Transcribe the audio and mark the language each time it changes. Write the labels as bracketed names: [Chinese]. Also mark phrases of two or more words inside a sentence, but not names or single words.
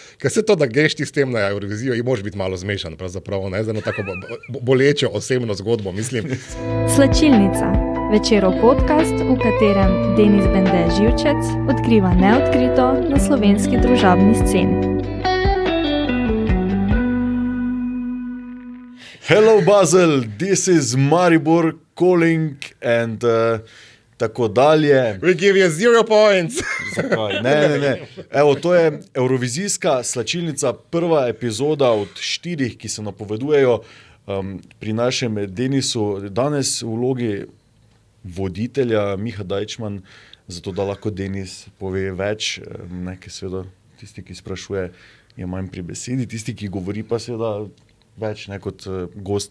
[Slovenian] ker se to, da greš ti s tem na Eurovizijo, in moraš biti malo zmešan, pravzaprav, ne, za eno tako bolečo osebno zgodbo, mislim. Slačilnica, večerov podcast, v katerem Denis Bende Živčec odkriva neodkrito na slovenski družabni sceni. [English] Hello Basel, this is Maribor calling and [Slovenian] tako dalje. [English] We give you 0 points. [Slovenian] Zakaj? Ne. Evo, to je Eurovizijska slačilnica, prva epizoda od 4, ki se napovedujejo pri našem Denisu. Danes v vlogi voditelja Miha Dajčman, zato da lahko Denis pove več, nekaj seveda tisti, ki sprašuje, je manj pri besedi, tisti, ki govori pa seveda več ne kot gost.